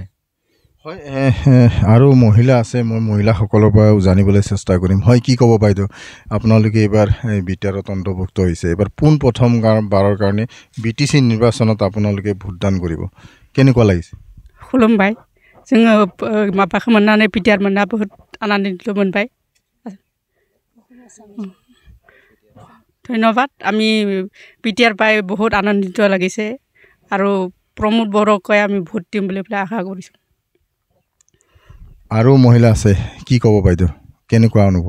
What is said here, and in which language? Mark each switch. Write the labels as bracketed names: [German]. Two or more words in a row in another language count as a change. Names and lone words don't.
[Assamese] হয় আৰু মহিলা আছে মই মহিলাসকলৰ পৰাও জানিবলৈ চেষ্টা কৰিম হয় কি ক'ব বাইদেউ আপোনালোকে এইবাৰ বিটিআৰত অন্তৰ্ভুক্ত হৈছে এইবাৰ প্ৰথম বাৰৰ কাৰণে বিটিচি নিৰ্বাচনত আপোনালোকে ভোটদান কৰিব কেনেকুৱা লাগিছে [Bodo] খুলুমবাই जोङो माबाखौ मोननानै बिटिआर मोनना बहुत आनन्दित मोनबाय [Assamese] ধন্যবাদ আমি বিটিআৰ পাই বহুত আনন্দিত লাগিছে আৰু প্ৰমোদ বড়োকৈ আমি ভোট দিম বুলি আশা কৰিছোঁ আৰু মহিলা আছে কি ক'ব বাইদেউ কেনেকুৱা অনুভৱ